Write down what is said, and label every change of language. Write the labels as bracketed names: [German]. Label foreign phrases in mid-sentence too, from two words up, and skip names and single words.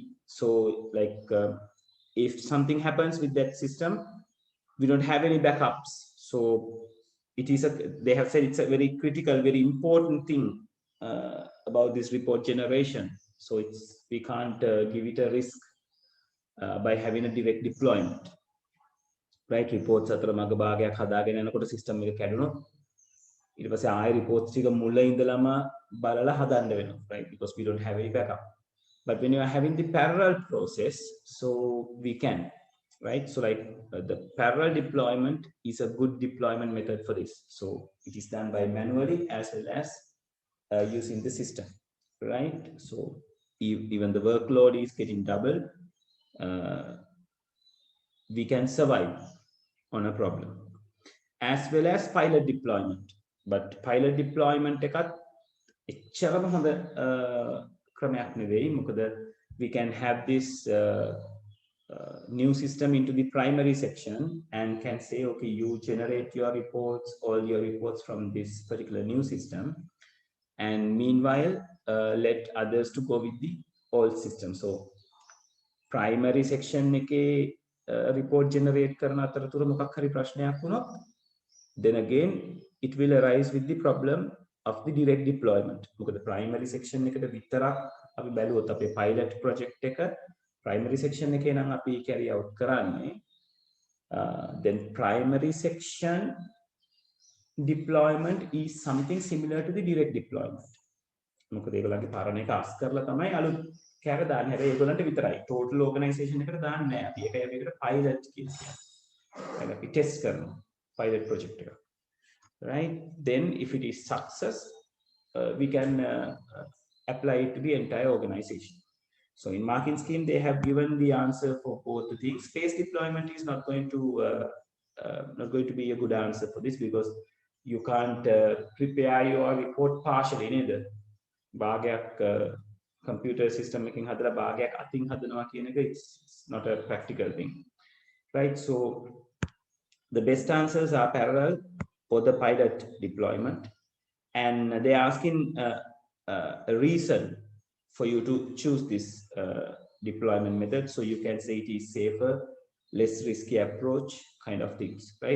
[English] So like if something happens with that system, we don't have any backups. So it is they have said it's a very critical, very important thing about this report generation. So we can't give it a risk by having a direct deployment. Right, reports [Sinhala] අතර මග භාගයක් හදාගෙන යනකොට සිස්ටම් එක කැඩුණොත් ඊට පස්සේ ආයෙ reports ටික මුල ඉඳලම බලලා හදන්න වෙනවා, [English] right? Because we don't have any backup. But when you are having the parallel process, so we can, right? So like the parallel deployment is a good deployment method for this. So it is done by manually as well as using the system, right? So even the workload is getting double, we can survive on a problem, as well as pilot deployment. [Sinhala] But [English] pilot deployment [Sinhala] එකත් එච්චරම හොඳ ක්‍රමයක් නෙවෙයි. [English] මොකද we can have this new system into the primary section and can say, okay, you generate your reports, all your reports from this particular new system, and meanwhile let others to go with the old system. [Sinhala] So [English] primary section [Sinhala] එකේ [English] report generate [Sinhala] කරන අතරතුර මොකක් හරි ප්‍රශ්නයක් වුණොත්, [English] then again it will arise with the problem of the direct deployment. මොකද primary section [Sinhala] එකට විතරක් අපි බැලුවොත් අපේ [English] pilot project එක primary section [Sinhala] එකේ නම් අපි [English] carry out කරන්නේ, then primary section deployment is something similar to the direct deployment. [Sinhala] මොකද ඒගොල්ලන්ගේ පරණ එක අස් කරලා තමයි අලුත් කැර දාන්නේ. හැබැයි ඒගොල්ලන්ට විතරයි. [English] total organization [Sinhala] එකට දාන්නේ නැහැ. අපි ඒකයි මේකට pilot කියන්නේ. يعني අපි test කරනවා [English] pilot project [Sinhala] එක. [English] Right? Then if it is success, we can apply it to the entire organization. So in marking scheme, they have given the answer for both the things. Phase deployment is not going to be a good answer for this, because you can't prepare your report partially neither. භාගයක් computer system [Sinhala] එකකින් හදලා භාගයක් අතින් හදනවා කියන එක [English] it's not a practical thing, right? So the best answers are parallel or the pilot deployment, and they're asking a reason for you to choose this deployment method. So you can say it is safer, less risky approach, kind of things, right?